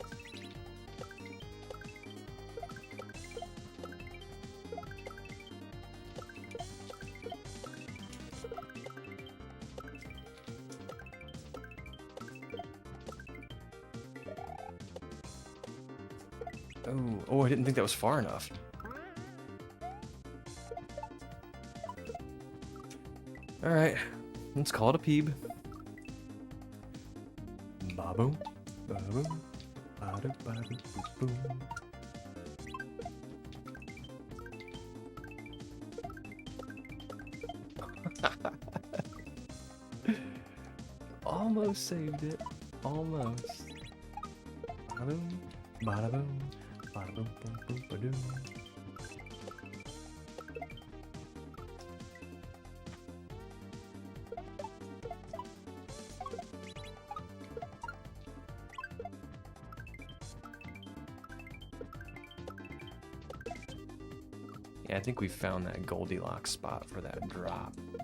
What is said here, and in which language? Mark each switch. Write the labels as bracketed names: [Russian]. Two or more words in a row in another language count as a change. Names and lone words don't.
[English] Oh, I didn't think that was far enough. Alright, let's call it a peeb. Baboom, baboom, bada, bada, boom. Almost saved it. Almost. Bada-boom, bada-boom. Ba-da-boom, boom, boom, ba-doom. Yeah, I think we found that Goldilocks spot for that drop.